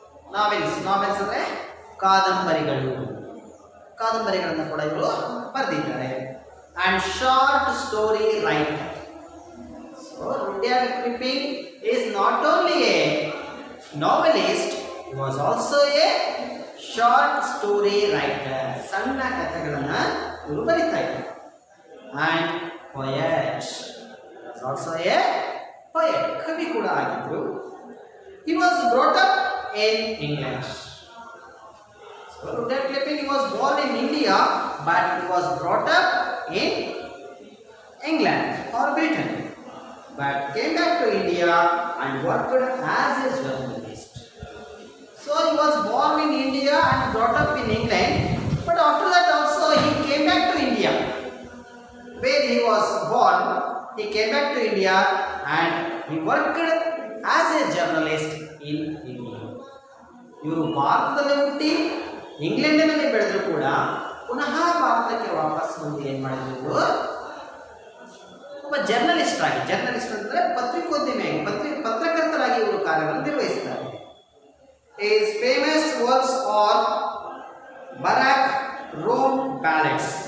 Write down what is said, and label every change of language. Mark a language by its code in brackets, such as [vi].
[kn] Novels ಅಂದ್ರೆ ಕಾದಂಬರಿಗಳನ್ನು ಕೂಡ ಇವರು ಬರೆದಿದ್ದಾರೆ [en] and short story writer. So Rudyard Kipling is not only a novelist, he was also a short story writer. [kn] ಸಣ್ಣ ಕಥೆಗಳನ್ನು ಇವರು ಬರೀತಾ ಇದ್ದಾರೆ [en] and poet. He was also a poet. [kn] ಕವಿ ಕೂಡ ಆಗಿದ್ರು. [en] He was brought up in England. So Rudyard Kipling was born in India, but he was brought up in England or Britain, but came back to India and worked as a journalist. So he was born in India and brought up in England, but after that also he came back to India. Where he was born, he came back to India and he worked as a journalist in India. [kn] ಇವರು ಭಾರತದಲ್ಲಿ ಹುಟ್ಟಿ ಇಂಗ್ಲೆಂಡಿನಲ್ಲಿ ಬೆಳೆದ್ರು ಕೂಡ ಪುನಃ ಭಾರತಕ್ಕೆ ವಾಪಸ್ ಬಂದು ಏನು ಮಾಡಿದ್ರು, ಒಬ್ಬ ಜರ್ನಲಿಸ್ಟ್ ಅಂದರೆ ಪತ್ರಿಕೋದ್ಯಮಿಯಾಗಿ ಪತ್ರಕರ್ತರಾಗಿ ಇವರು ಕಾರ್ಯವನ್ನು ನಿರ್ವಹಿಸ್ತಾರೆ. [en] His famous works are Barack Rome Ballads.